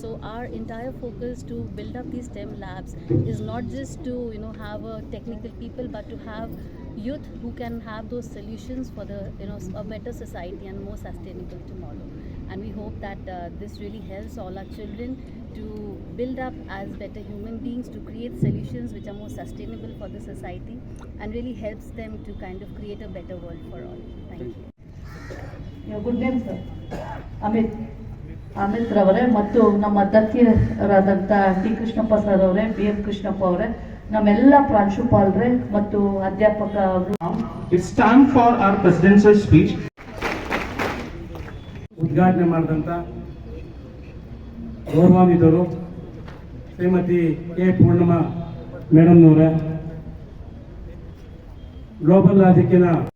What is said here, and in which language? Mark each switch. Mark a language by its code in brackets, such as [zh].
[en] So our entire focus to build up these STEM labs is not just to have a technical people, but to have youth who can have those solutions for the a better society and more sustainable tomorrow. And we hope that this really helps all our children to build up as better human beings, to create solutions which are more sustainable for the society, and really helps them to kind of create a better world for all. Thank you. Your good name, sir? [kn] Amit ರವರೇ, ಮತ್ತು ನಮ್ಮ ಅಧ್ಯಕ್ಷರಾದಂಥ T Krishnappa sir ಅವರೇ, BM Krishnappa ಅವರೇ, ನಮ್ಮೆಲ್ಲ ಪ್ರಾಂಶುಪಾಲರೇ ಮತ್ತು ಅಧ್ಯಾಪಕ. [en] It's time for our presidential speech. [kn] ಉದ್ಘಾಟನೆ ಮಾಡಿದಂಥ ಗೌರವಾನ್ವಿತರು ಶ್ರೀಮತಿ ಕೆ ಪೂರ್ಣಮ್ಮ ಮೇಡಮ್ನವರೇ, ಗ್ಲೋಬಲ್ ಲಾಜಿಕ್ಕಿನ